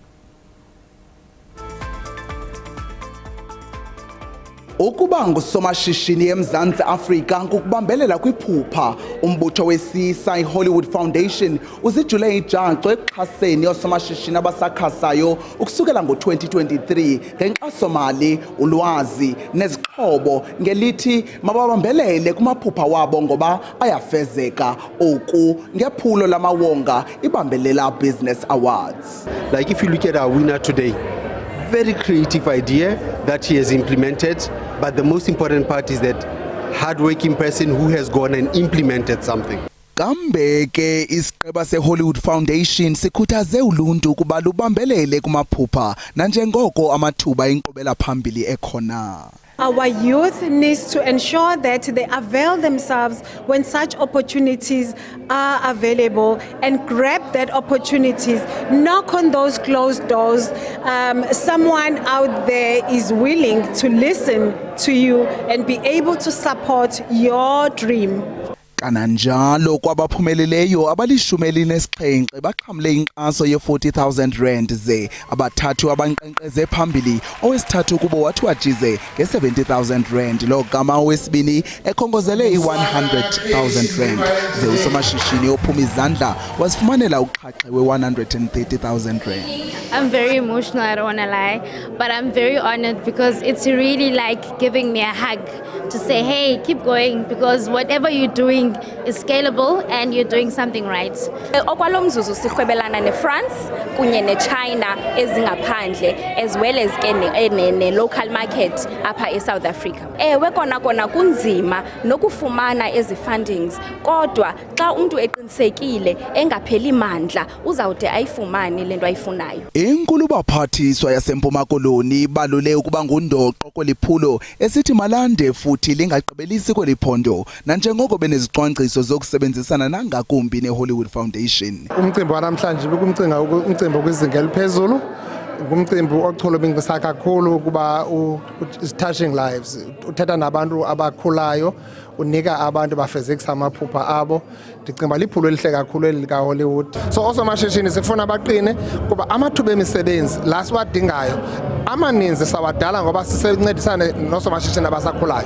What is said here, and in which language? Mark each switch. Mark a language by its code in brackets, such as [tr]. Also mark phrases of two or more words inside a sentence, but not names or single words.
[xh] Ukuba ngusomashishini eMzantsi Afrika ngokubambelela kwiphupha umbutho wesisa iHollywood Foundation uzijule ijacu ekuxhaseni osomashishini abasakhasayo ukusukela ngo-2023 ngenkxaso-mali, ulwazi nezixhobo ngelithi mababambelele kumaphupha wabo ngoba ayafezeka oku ngephulo lamawonga ibambelela Business Awards. [en] Like if you look at our winner today, very creative idea that he has implemented, but the most important part is that hard-working person who has gone and implemented something. [xh] Kambe ke isiqeba seHollywood Foundation sikhuthaze uluntu ukuba lubambelele kumaphupha nanjengoko amathuba enkqubela phambili ekhona. [en] Our youth needs to ensure that they avail themselves when such opportunities are available and grab that opportunities. Knock on those closed doors. Someone out there is willing to listen to you and be able to support your dream. [xh] kananjalo kwabaphumeleleyo abali-17 baxhamle inkxaso ye-40,000 ze abathathu abanqenqeze phambili owesithathu kubo wathi wajize nge-70,000 lo gama owesibini ekhongozele i-100,000 ze usomashishini ophuma izandla wazifumanela uqhaqhe we-130,000. [en] I'm very emotional, I don't want to lie, but I'm very honored because it's really like giving me a hug to say, hey, keep going, because whatever you're doing is scalable and you're doing something right. [xh] Okwalo mzuzu sirhwebelana neFrance kunye neChina ezingaphandle [en] as well as [xh] ne [en] local market [xh] apha eSouth Africa. Ewe kona kunzima nokufumana ezi fundings, kodwa xa umuntu eqinisekile engapheli mandla uzawude ayifumane lento ayifunayo. Inkulu baphathiswa yaseMpuma Koloni balule ukuba ngundoqo kweliphulo esithi malande futhi lingagqibelisi kweliphondo nanjengoko benezicwangciso zokusebenzisana nangakumbi neHollywood Foundation. Umcimbi wanamhlanje umcimbi kwizinga eliphezulu, ngumcimbi ocholobingisa kakhulu kuba [en] is touching lives, [xh] uthetha nabantu abakhulayo, unika abantu bafezekisa amaphupha abo. Ndicinga liphulo elihle kakhulu elika Hollywood. So osomashishini sifuna baqine kuba amathuba emisebenzi la siwadingayo amaninzi sawadala ngoba sisencedisana nosomashishini abasakhulayo.